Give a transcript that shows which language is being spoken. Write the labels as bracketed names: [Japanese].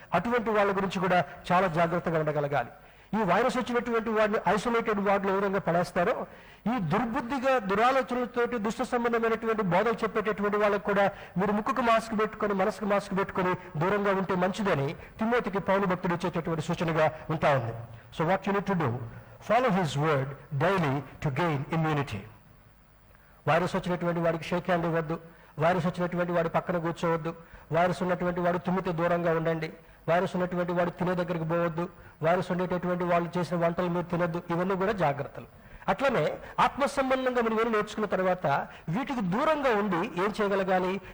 [Telugu] అటువంటి వాళ్ళ గురించి కూడా చాలా జాగ్రత్తగా ఉండగలగాలి. ఈ వైరస్ వచ్చినటువంటి వాడిని ఐసోలేటెడ్ వార్డులో ఏ విధంగా పడేస్తారో, ఈ దుర్బుద్ధిగా దురాలోచనలతోటి దుష్ట సంబంధమైనటువంటి బోధలు చెప్పేటటువంటి వాళ్ళకు కూడా మీరు ముక్కుకు మాస్క్ పెట్టుకొని మనసుకు మాస్క్ పెట్టుకొని దూరంగా ఉంటే మంచిదని తిమోతికి పౌలు భక్తుడు ఇచ్చేటటువంటి సూచనగా ఉంటా ఉంది. [English] So what you need to do, follow his word daily to gain immunity. [Telugu] Virus వచ్చినటువంటి వాడికి షేక్ హ్యాండ్ ఇవ్వద్దు. వైరస్ వచ్చినటువంటి వాడి పక్కన కూర్చోవద్దు. వైరస్ ఉన్నటువంటి వాడు తుమ్మితే దూరంగా ఉండండి. వైరస్ ఉన్నటువంటి వాడు తినే దగ్గరికి పోవద్దు. వైరస్ ఉండేటటువంటి వాళ్ళు చేసిన వంటలు మీరు తినద్దు. ఇవన్నీ కూడా జాగ్రత్తలు. అట్లనే ఆత్మ సంబంధంగా మనం ఏమి నేర్చుకున్న తర్వాత వీటికి దూరంగా ఉండి ఏం చేయగలగాలి?